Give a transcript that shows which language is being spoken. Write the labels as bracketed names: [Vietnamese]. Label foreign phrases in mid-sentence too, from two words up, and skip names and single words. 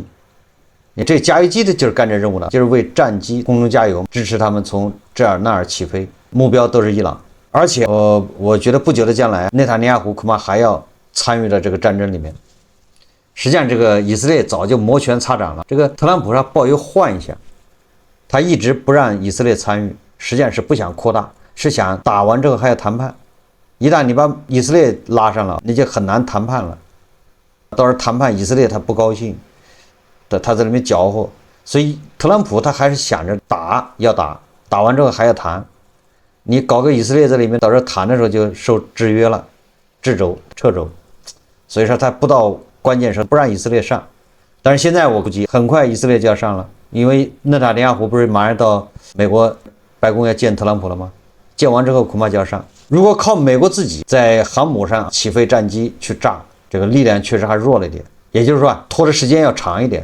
[Chinese] 你這加油機的就是幹這任務的，就是為戰機空中加油，支持他們從這兒那兒起飛，目標都是伊朗。而且我覺得不久的將來，內塔尼亞胡恐怕還要參與到這個戰爭裡面。實際上這個以色列早就摩拳擦掌了，這個特朗普他抱有幻想，他一直不讓以色列參與，實際上是不想擴大，是想打完之後還要談判。一旦你把以色列拉上了，你就很难谈判了。到时候谈判，以色列他不高興，他在那邊搅和，所以特朗普他還是想着要打，打完之後還要谈。你搞个以色列在裡面，到時候談的時候就受制約了，撤走。所以說他不到關鍵時候不讓以色列上。但是現在我估計很快以色列就要上了，因為內塔尼亞胡不是馬上到美國白宮要見特朗普了嗎？見完之後恐怕就要上。如果靠美國自己在航母上起飛戰機去炸，這個力量確實還弱了一點，也就是說拖的時間要長一點。